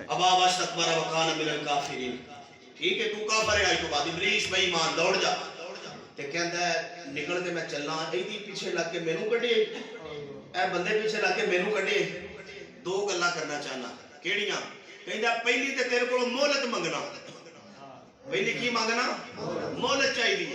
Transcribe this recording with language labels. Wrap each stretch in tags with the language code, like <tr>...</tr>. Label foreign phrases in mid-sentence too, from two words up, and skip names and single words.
<ar>أبى واستكبر وكان من الكافرين,</ar> <hi>ठीक है तू काफर है,</hi> <pa>ਅੱਜ ਤੋਂ ਬਾਅਦ ਇਬਲੀਸ ਬੇਈਮਾਨ ਦੌੜ ਜਾ ਤੇ ਕਹਿੰਦਾ ਨਿਕਲ ਕੇ ਮੈਂ ਚੱਲਣਾ, ਏਦੀ ਪਿੱਛੇ ਲੱਗ ਕੇ ਮੈਨੂੰ ਕੱਢੇ, ਏ ਬੰਦੇ ਪਿੱਛੇ ਲੱਗ ਕੇ ਮੈਨੂੰ ਕੱਢੇ। ਦੋ ਗੱਲਾਂ ਕਰਨਾ ਚਾਹਨਾ, ਕਿਹੜੀਆਂ? ਕਹਿੰਦਾ ਪਹਿਲੀ ਤੇ ਤੇਰੇ ਕੋਲੋਂ ਮੋਹਲਤ ਮੰਗਣਾ, ਪਹਿਲੀ ਕੀ ਮੰਗਣਾ?</pa> <hi>मोहलत चाहिए।</hi>